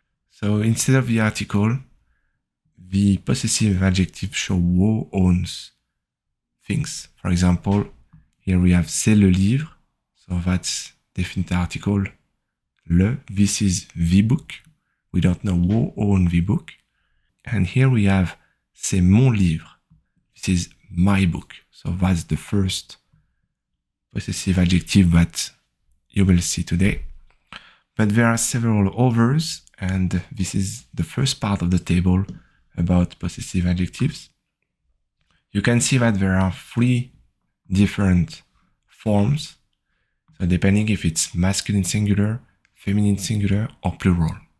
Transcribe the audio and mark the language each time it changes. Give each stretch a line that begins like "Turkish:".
English: So instead of the article, the possessive adjective show who owns things. For example, here we have
French: c'est le livre,
English: so that's definite article. Le, this is the book. We don't know who owns the book. And here we have
French: c'est mon livre.
English: This is my book. So that's the first possessive adjective that you will see today. But there are several others, and this is the first part of the table about possessive adjectives. You can see that there are 3 different forms, so depending if it's masculine singular, feminine singular, or plural.